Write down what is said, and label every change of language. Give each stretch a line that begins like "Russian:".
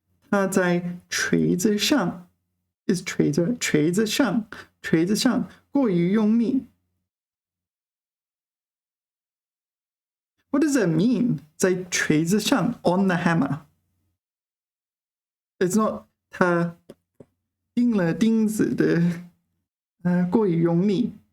Chinese: 他在锤子上 is 锤子上过于用力.
English: What does that mean?
Chinese: 在锤子上
English: on the hammer. It's not
Chinese: 他钉了钉子的过于用力.